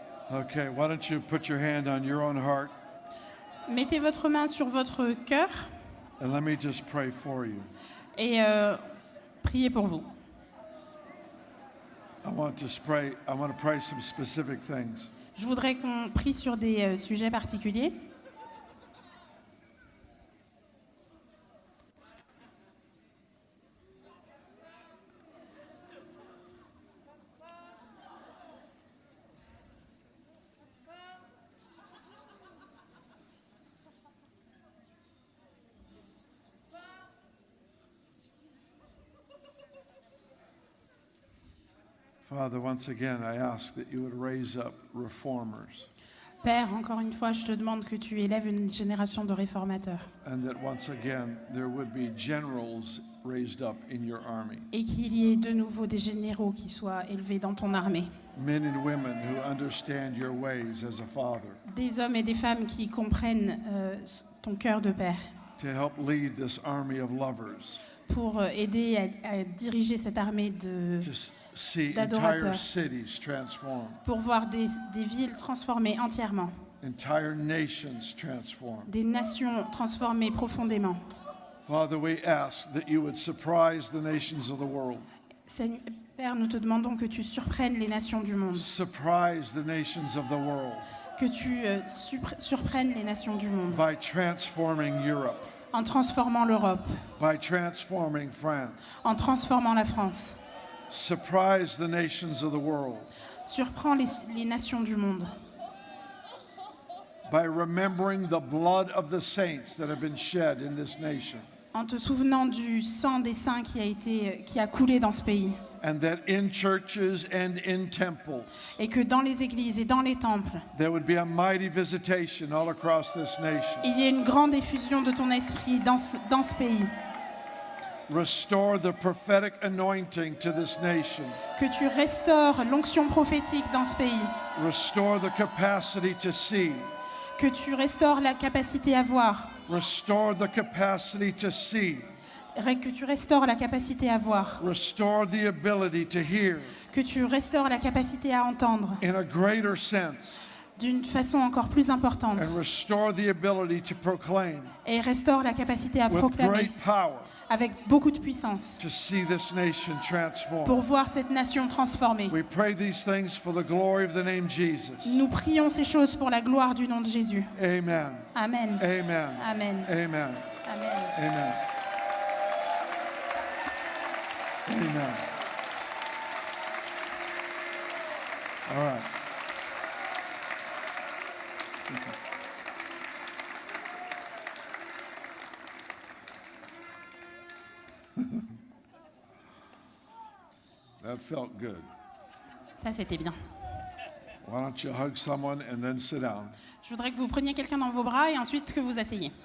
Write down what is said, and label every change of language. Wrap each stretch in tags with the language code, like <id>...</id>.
<en>Okay, why don't you put your hand on your own heart</en> <fr>Mettez votre main sur votre cœur</fr> <en>and let me just pray for you.</en> <fr>et priez pour vous.</fr> <en>I want to pray some specific things.</en> <fr>Je voudrais qu'on prie sur des sujets particuliers.</fr> <en>Father, once again, I ask that you would raise up reformers</en> <fr>Père, encore une fois, je te demande que tu élèves une génération de réformateurs</fr> <en>and that once again there would be generals raised up in your army.</en> <fr>et qu'il y ait de nouveau des généraux qui soient élevés dans ton armée.</fr> <en>Men and women who understand your ways as a father</en> <fr>Des hommes et des femmes qui comprennent ton cœur de père</fr> <en>to help lead this army of lovers</en> <fr>pour aider à diriger cette armée</fr> <en>to see</en> <fr>d'adorateurs.</fr> <en>entire cities transformed,</en> <fr>pour voir des villes transformées entièrement,</fr> <en>entire nations transformed.</en> <fr>des nations transformées profondément.</fr> <en>Father, we ask that you would surprise the nations of the world,</en> <fr>Seigneur, Père, nous te demandons que tu surprennes les nations du monde,</fr> <en>surprise the nations of the world</en> <fr>que tu surprennes les nations du monde</fr> <en>by transforming Europe,</en> <fr>en transformant l'Europe,</fr> <en>by transforming France.</en> <fr>en transformant la France.</fr> <en>Surprise the nations of the world</en> <fr>Surprends les nations du monde</fr> <en>by remembering the blood of the saints that have been shed in this nation,</en> <fr>en te souvenant du sang des saints qui a coulé dans ce pays.</fr> <en>and that in churches and in temples</en> <fr>Et que dans les églises et dans les temples,</fr> <en>there would be a mighty visitation all across this nation.</en> <fr>il y ait une grande effusion de ton esprit dans ce pays.</fr> <en>Restore the prophetic anointing to this nation.</en> <fr>Que tu restaures l'onction prophétique dans ce pays.</fr> <en>Restore the capacity to see.</en> <fr>Que tu restaures la capacité à voir.</fr> <en>Restore the capacity to see.</en> <fr>Que tu restaures la capacité à voir.</fr> <en>Restore the ability to hear</en> <fr>Que tu restaures la capacité à entendre</fr> <en>in a greater sense.</en> <fr>d'une façon encore plus importante.</fr> <en>And restore the ability to proclaim</en> <fr>Et restaure la capacité à</fr> <en>with</en> <fr>proclamer</fr> <en>great power</en> <fr>avec beaucoup de puissance</fr> <en>to see this nation transformed.</en> <fr>pour voir cette nation transformée.</fr> <en>We pray these things for the glory of the name Jesus.</en> <fr>Nous prions ces choses pour la gloire du nom de Jésus.</fr> <en>Amen.</en> <fr>Amen.</fr> <en>Amen.</en> <fr>Amen.</fr> <en>Amen.</en> <fr>Amen.</fr> <en>Amen.</en> <fr>Amen.</fr> <en>All right. That felt good.</en> <fr>Ça, c'était bien.</fr> <en>Why don't you hug someone and then sit down?</en> <fr>Je voudrais que vous preniez quelqu'un dans vos bras et ensuite que vous asseyez.</fr>